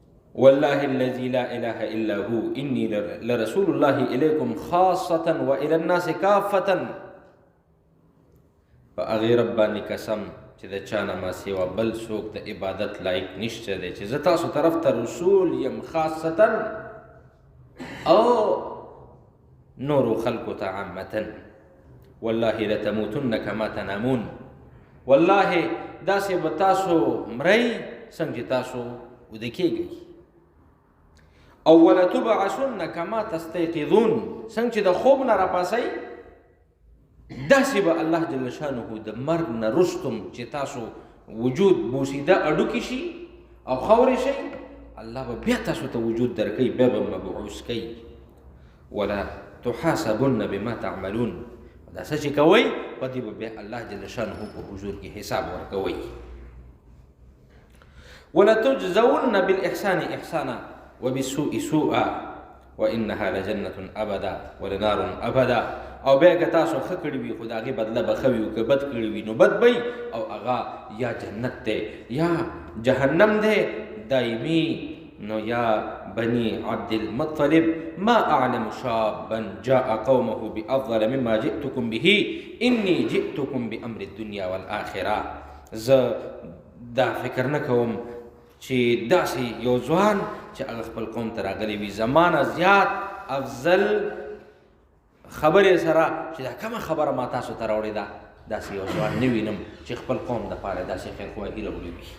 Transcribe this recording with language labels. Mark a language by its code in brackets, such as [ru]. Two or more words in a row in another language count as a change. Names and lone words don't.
[ar] والله الذي لا اله الا هو اني لرسول الله اليكم خاصه والى الناس كافه. [ps] په هغې رب باندې قسم چې د چا نه ما سوا بل څوک د عبادت لایق نشته دی چې زه تاسو طرف ته رسول یم خاصتا او نورو خلقو ته عامتا. [ar] والله لتموتن كما تنامون، [ps] والله داسې به تاسو مرئ څنګه چې تاسو ویده کېږئ. او [ar] ولتبعثن كما تستيقظون، [ps] څنګه چې د خوب نه راپاسئ داسې به الله [ar] جل شانه [ps] د مرګ نه رستم چې تاسو وجود بوسیده اډوکې شي او خاورې شئ، الله به بیا تاسو ته وجود درکوي، بیا به مبعوث کوي. [ar] ولا تحاسبن بما تعملون، [ps] دا څه چې کوئ په دې به بیا الله [ar] جل شانه [ps] په حضور کې حساب ورکوئ. [ar] ولتجزون بالاحسان احسانا وبالسوء سوءا وانها لجنه ابدا ولنار ابدا. [ps] او بیا که تاسو ښه کړي وي خو د هغې بدله به ښه وي، او که بد کړي وي نو بد به او هغه یا جنت دی یا جهنم دی دایمي. [ar] نو یا بني عبد المطلب ما اعلم شابا جاء قومه بافضل مما جئتكم به اني جئتكم بامر الدنيا والاخره. [ps] زه دا فکر نه کوم چې داسې یو ځوان چې هغه خپل قوم ته راغلی وي زمانه زیات افضل خبرې سره چې دا کومه خبره ما تاسو ته راوړې ده، داسې یو ځوان نه وینم چې خپل قوم دپاره داسې خیرخواهي راوړې وي.